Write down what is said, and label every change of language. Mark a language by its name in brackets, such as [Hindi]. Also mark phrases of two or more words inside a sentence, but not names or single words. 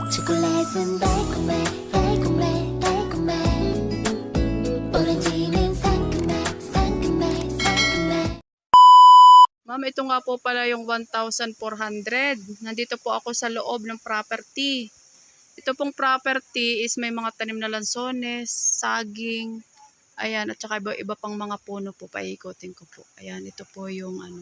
[Korean] 초콜릿은 달콤해 달콤해 달콤해 오렌지는 상큼해 상큼해 상큼해. [Filipino] Ma'am, ito nga po pala yung 1,400. Nandito po ako sa loob ng property. Ito pong property is may mga tanim na lansones, saging, ayan, at saka iba pang mga puno po. Paikutin ko po. Ayan, ito po yung ano.